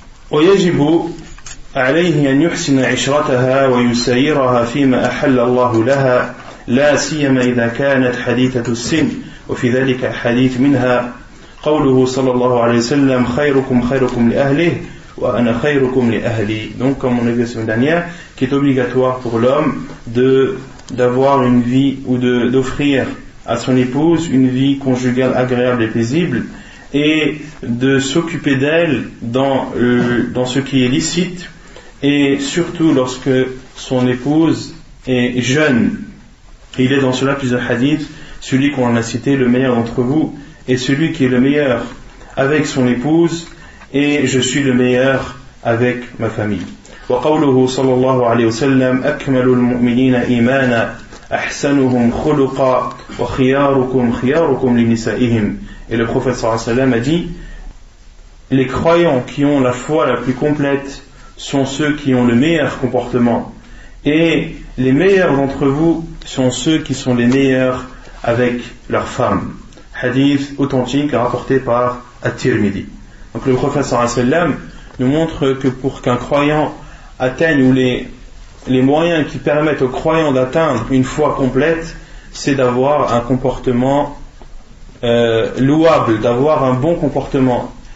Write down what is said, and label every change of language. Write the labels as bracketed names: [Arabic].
[Arabic] ويجب عليه أن يحسن عشرتها ويسيرها فيما أحل الله لها، لا سيما إذا كانت حديثة السن، وفي ذلك حديث منها قوله صلى الله عليه وسلم خيركم خيركم لأهله وأنا خيركم لأهلي. [French] Donc, comme on a vu la semaine dernière, qui est obligatoire pour l'homme d'avoir une vie ou d'offrir à son épouse une vie conjugale agréable et paisible, et de s'occuper d'elle dans ce qui est licite, et surtout lorsque son épouse est jeune. Il est dans cela plusieurs hadiths, celui qu'on a cité, le meilleur d'entre vous est celui qui est le meilleur avec son épouse, et je suis le meilleur avec ma famille. [Arabic] وقوله صلى الله عليه وسلم أكمل المؤمنين إيمانا أحسنهم خلقا وخياركم خياركم لنسائهم. [French] Et le prophète sallallahu alayhi wa sallam a dit, les croyants qui ont la foi la plus complète sont ceux qui ont le meilleur comportement, et les meilleurs d'entre vous sont ceux qui sont les meilleurs avec leurs femmes. Hadith authentique rapporté par At-Tirmidhi. Donc le prophète sallallahu alayhi wa sallam nous montre que pour qu'un croyant atteigne, ou les moyens qui permettent aux croyants d'atteindre une foi complète, c'est d'avoir un comportement louable, d'avoir un bon comportement.